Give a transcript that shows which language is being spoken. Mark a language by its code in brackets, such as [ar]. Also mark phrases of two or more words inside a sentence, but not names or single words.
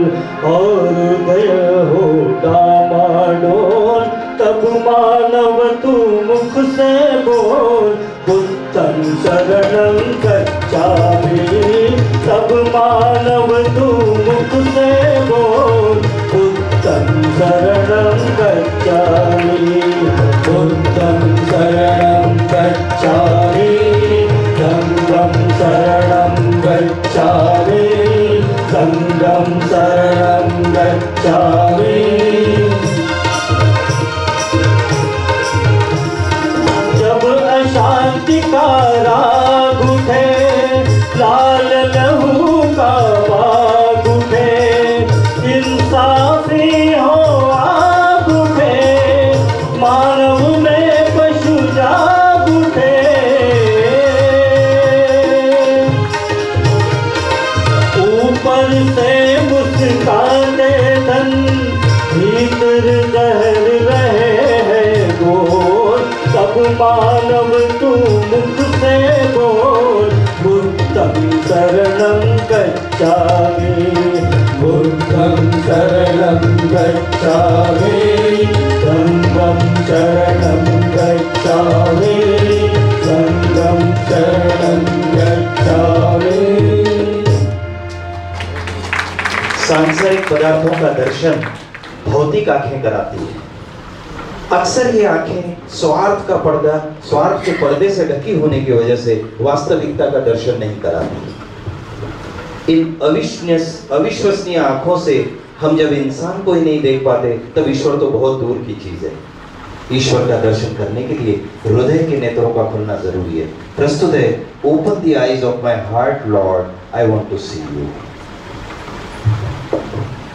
[hi] और हृदय हो डामाडोल, तब मानव तू मुख से बोल [sa] बुद्धं शरणं गच्छामि। [hi] तब मानव तू मुख से बोल [sa] बुद्धं शरणं गच्छामि। बुद्धं शरणं गच्छामि, संघं शरणं गच्छामि, संघं शरणं गच्छामि। [hi] जब अशांति का राग उठे, लाल लहू का बाग उठे, इंसाफी हो आग उठे, मानव में पशु जाग उठे। ऊपर से मुस्काते धन, भीतर जहर रहे हैं घोर, तब मानव तू मुख से बोल [sa] बुद्धं शरणं गच्छामि। बुद्धं शरणं गच्छामि, संघं शरणं गच्छामि, संघं शरणं गच्छामि। [hi] सांसारिक पदार्थों का दर्शन भौतिक आंखें कराती है। अक्सर ये आंखें स्वार्थ के पर्दे से ढकी होने की वजह से वास्तविकता का दर्शन नहीं कराती। इन अविश्वसनीय आंखों से हम जब इंसान को ही नहीं देख पाते, तब ईश्वर तो बहुत दूर की चीज है। ईश्वर का दर्शन करने के लिए हृदय के नेत्रों का खुलना जरूरी है। प्रस्तुत है [en] open the eyes of my heart Lord, I want to see you.